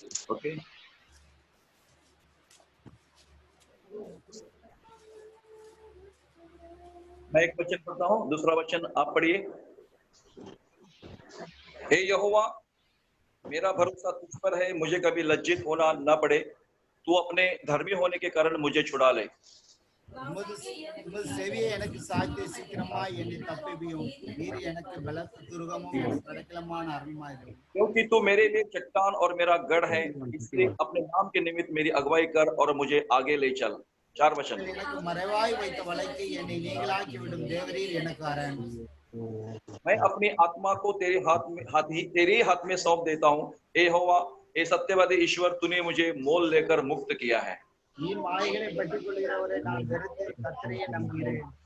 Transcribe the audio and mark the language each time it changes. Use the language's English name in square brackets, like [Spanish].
[Hindi] Okay, मैं एक वचन पढ़ता हूँ, दूसरा वचन आप पढ़िए। हे यहोवा, मेरा भरोसा तुझ पर है, मुझे कभी लज्जित होना न पड़े। तू अपने धर्मी होने के कारण मुझे छुड़ा ले। [Tamil] உமது செவியை எனக்கு சாய்த்து சீக்கிரமாய் என்னை தப்புவியும். நீர் எனக்கு பலத்த துருகமும் எனக்கு அடைக்கலமான அரணாயிரும். [Hindi] क्योंकि तू मेरे लिए चट्टान और मेरा गढ़ है, इसलिए अपने नाम के निमित्त मेरी अगुवाई कर और मुझे आगे ले चल। 4 वचन। [Tamil] எனக்கு மறைவாய் வைத்த வலைக்கு என்னை நீங்களாக்கி விடும் தேவரீர் எனக்கு அரண். [Hindi] मैं अपनी आत्मा को तेरे हाथ में सौंप देता हूँ। हे यहोवा, हे सत्यवादी ईश्वर, तूने मुझे मोल लेकर मुक्त किया है। [Tamil] நீ மாயைகளை பற்றிக் கொள்கிறவரை நான் வெறுத்து கர்த்தரையே நம்புகிறேன்.